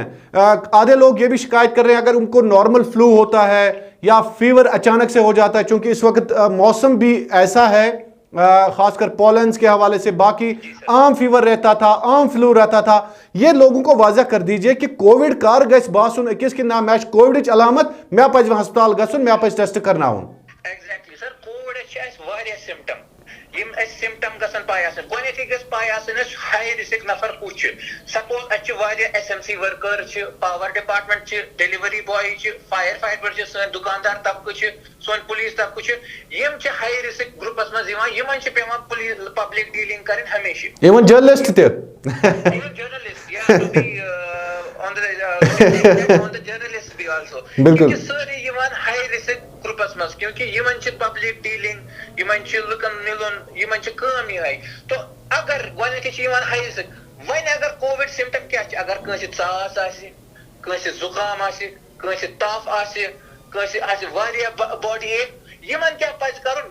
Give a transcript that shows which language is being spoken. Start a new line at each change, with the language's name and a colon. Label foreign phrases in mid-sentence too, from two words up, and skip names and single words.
Urdu: آدھے لوگ یہ بھی شکایت کر رہے ہیں اگر ان کو
English: normal flu
Urdu: ہوتا ہے یا فیور اچانک سے ہو جاتا ہے, چونکہ اس وقت موسم بھی ایسا ہے, خاص کر پولنس کے حوالے سے, باقی عام فیور رہتا تھا, عام فلو رہتا تھا. یہ لوگوں کو واضح کر دیجئے کہ
Kashmiri: کووڈ کار گژھِ باسُن أکِس کہ نہ مےٚ چھِ کووڈٕچ علامت, مےٚ پَزِ ہسپتال گژھُن, مےٚ پَزِ ٹیسٹ کرناوُن.
English: exactly sir,
Kashmiri: کووِڈس چھِ اَسہِ واریاہ سمٹم. یِم اَسہِ سمٹم گژھن پاے آسٕنۍ. گۄڈٕنیتھٕے گژھِ پاے آسٕنۍ اَسہِ
English: high risk
Kashmiri: نفر کُس چھُ. سپوز اَسہِ چھِ واریاہ
English: SMC worker
Kashmiri: چھِ,
English: power department
Kashmiri: چھِ,
English: delivery boy
Kashmiri: چھِ,
English: fire fighter
Kashmiri: چھِ, سٲنۍ دُکاندار طبقہٕ چھِ, سون پولیس طبقہٕ چھِ. یِم چھِ
English: high risk groups
Kashmiri: منٛز یِوان. یِمن چھِ پیوان
English: public dealing
Kashmiri: کرٕنۍ ہمیشہِ.
English: even journalist تہِ. Even journalists, you have to be on the journalists be also.
Kashmiri: کیونکہ سٲری یِوان
English: high risk groups
Kashmiri: منٛز, کیونکہ یِمن چھِ
English: public dealing,
Kashmiri: یِمن چھِ لُکن مِلُن, یِمن چھِ کٲم یِہے. تو اگر گۄڈٕنیتھٕے چھِ یِوان
English: high risk.
Kashmiri: وۄنۍ اگر
English: covid symptom
Kashmiri: کیاہ چھِ, اگر کٲنٛسہِ ژاس آسہِ, کٲنٛسہِ زُکام آسہِ, کٲنٛسہِ تف آسہِ, کٲنٛسہِ آسہِ واریاہ
English: body ache,
Kashmiri: یِمن کیاہ پزِ کرُن؟